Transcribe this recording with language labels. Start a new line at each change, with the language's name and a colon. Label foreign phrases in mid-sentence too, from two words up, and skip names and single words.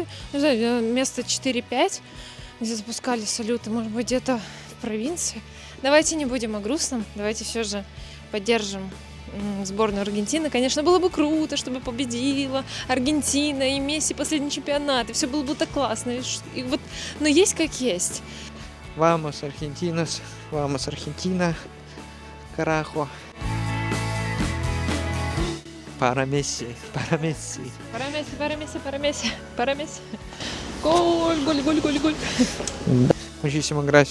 Russian: Не знаю, место 4-5, где запускали салюты. Может быть, где-то в провинции. Давайте не будем о грустном. Давайте все же поддержим сборную Аргентины. Конечно, было бы круто, чтобы победила Аргентина и Месси последний чемпионат. И все было бы так классно. И вот, но есть как есть.
Spanish: Vamos, Argentinos. Vamos, Argentina. Carajo. Para Messi. Para Messi. Para Месси, para Месси, para Месси, para Месси. Gol, gol, gol, gol, gol. Muchísimas gracias.